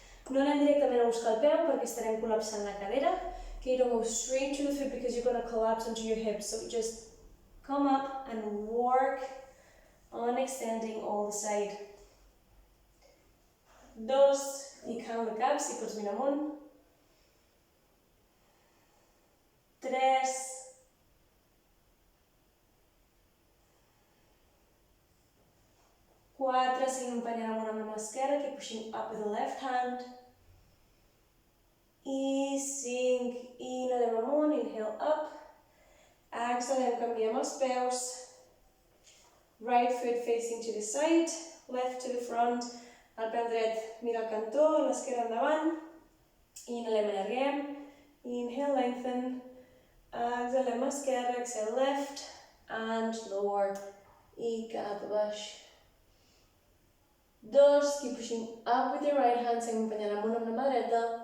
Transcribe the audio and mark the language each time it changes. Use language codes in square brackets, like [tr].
[ca] No anem directament a buscar el peu perquè estarem col·lapsant la cadera. [en] Okay, don't go straight to the foot because you're going to collapse onto your hips. So just come up and work on extending all the side. [ca] 2, i count the cap si pots mirar amunt. [en] 3, 4, [ca] seguim empenyent amb una mà esquerra, [en] keep pushing up with the left hand. [ca] I 5, inhalem amunt, [en] inhale up. [ca] Exhalem, canviem els peus. [en] Right foot facing to the side, left to the front. [ca] El peu dret mira al cantó, l'esquerra endavant. Inhalem, allarguem. [en] Inhale, lengthen. [ca] Exhalem esquerra, [en] exhale left. And lower. [ca] I cap a baix. [en] 2, keep pushing up with your right hand, [ca] seguim empenyent amunt amb la mà dreta.